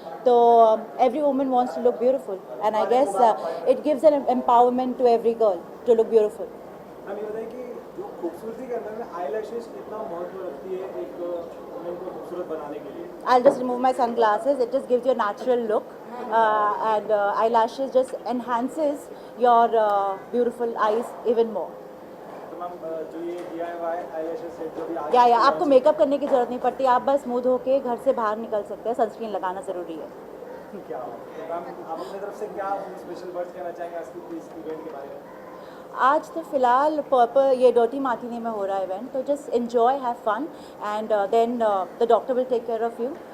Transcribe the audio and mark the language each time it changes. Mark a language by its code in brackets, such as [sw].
[en] So every woman wants to look beautiful, and I guess it gives an empowerment to every girl to look beautiful. [hi] हम ये बताएं कि जो खूबसूरती के अंदर में आईलैशेस कितना महत्व रखती है एक वुमन को खूबसूरत बनाने के लिए? [en] I'll just remove my sunglasses. It just gives you a natural look, and eyelashes just enhances your beautiful eyes even more. [hi] तो मैम जो ये DIY आईलैशेस सेट जो भी आज या आपको मेकअप करने की जरूरत नहीं पड़ती, आप बस मुंह धो के घर से बाहर निकल सकते हैं। सनस्क्रीन लगाना ज़रूरी है। क्या मैम आप अपनी तरफ से क्या स्पेशल वर्ड्स कहना चाहेंगे आज की इस इवेंट के बारे में? आज तो फिलहाल पर्पल ये डर्टी मार्टिनी में हो रहा है इवेंट, तो [en] Just enjoy, have fun, and then the doctor will take care of you.